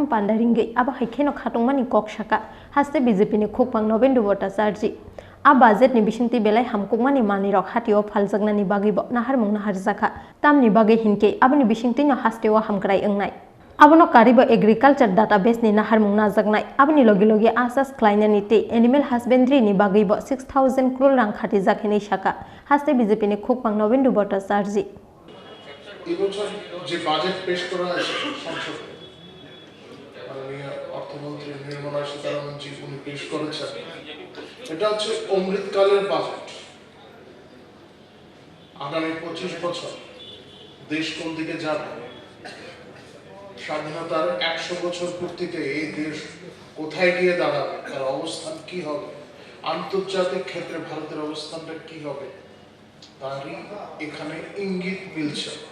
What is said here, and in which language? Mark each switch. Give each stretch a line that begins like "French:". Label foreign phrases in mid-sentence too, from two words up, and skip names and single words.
Kok Borok: pandaringai abo haikeno khatungmani koksaka haste BJP ni khukpang Nobendu Bhattacharya a budget ni bisingti belai hamkokmani mani rok hatio phaljaknani bagi bo naharmung naharjaka tamni bagi hinke aboni bisingti no hasteo hamkrai ongnai abono karibo
English: agriculture database
Kok Borok: ni naharmung najaknai aboni logi logi asas khlainani te
English: animal husbandry
Kok Borok: ni bagi bo 6000 crore rang khati jakhini saka haste BJP ni khukpang Nobendu Bhattacharya
Bangla: এবছর যে বাজেট পেশ করা হয়েছে সংসদে মাননীয় অর্থমন্ত্রী নির্মলা সীতারামন জি উনি পেশ করেছেন এটা হচ্ছে অমৃতকালের বাজেট আগামী 25 বছর দেশ কোন দিকে যাবে স্বাধীনতার 100 বছর পূর্তিতে এই দেশ কোথায় গিয়ে দাঁড়াবে তার অবস্থান কি হবে আন্তর্জাতিক ক্ষেত্রে ভারতের অবস্থানটা কি হবে তারই এখানে ইঙ্গিত মিলছে